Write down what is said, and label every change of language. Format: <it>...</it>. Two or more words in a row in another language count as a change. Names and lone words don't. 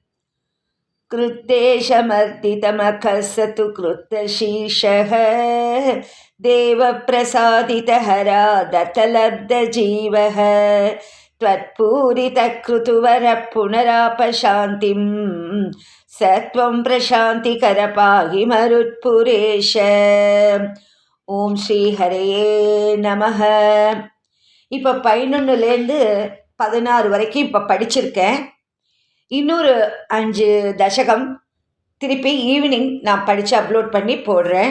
<sa>कृत्तेशमर्दितमखः स तु कृत्तशीर्षः देवप्रसादितहरा दत्तलब्धजीवः त्वत्पूरितकृतुवरः पुनरापशान्तिं स त्वं प्रशान्तिकर पाहि मरुत्पुरेश ओम् श्री हरये नमः.</sa> <ta>இப்போ 11லேருந்து 16 வரைக்கும் இப்போ படிச்சிருக்கேன். இன்னொரு 5 தசகம் திருப்பி ஈவினிங் நான் படித்து அப்லோட் பண்ணி போடுறேன்.</ta>